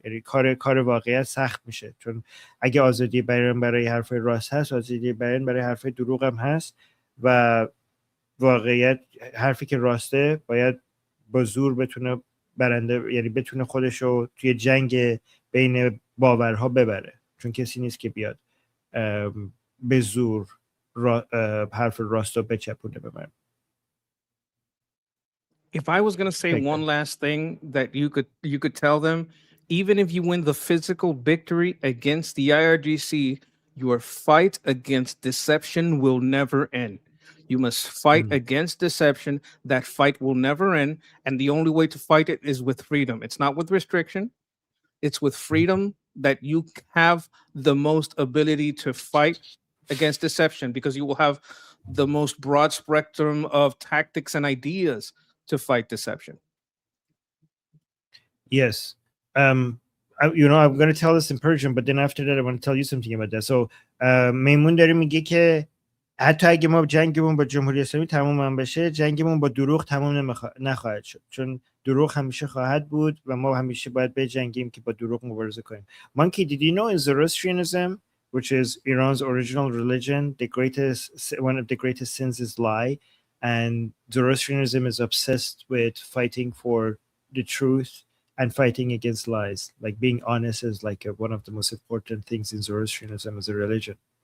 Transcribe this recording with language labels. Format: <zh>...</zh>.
<fa>یعنی کار واقعیت سخت میشه، چون اگه آزادی بیان برای حرف راست هست، آزادی بیان برای حرف دروغ هم هست و واقعیت حرفی که راسته باید با زور بتونه برنده، یعنی بتونه خودشو توی جنگ بین باورها ببره، چون کسی نیست که بیاد به زور حرف راست رو بچپونه ببره.</fa> <en>If I was going to say one last thing that you could tell them, even if you win the physical victory against the IRGC, your fight against deception will never end. You must fight against deception. That fight will never end. And the only way to fight it is with freedom. It's not with restriction. It's with freedom that you have the most ability to fight against deception, because you will have the most broad spectrum of tactics and ideas to fight deception. Yes. I'm going to tell this in Persian, but then after that, I want to tell you something about that.</en> <fa>So, میمون داره میگه که حتی اگه ما جنگمون با جمهوری اسلامی تمام هم بشه، جنگمون با دروغ تمام نخواهد شد، چون دروغ همیشه خواهد بود و ما همیشه باید بجنگیم که با دروغ مبارزه کنیم.</fa> <en>Monkey, did you know in Zoroastrianism, which is Iran's original religion, one of the greatest sins is lie, and Zoroastrianism is obsessed with fighting for the truth and fighting against lies. Like being honest is like one of the most important things in Zoroastrianism as a religion.</en>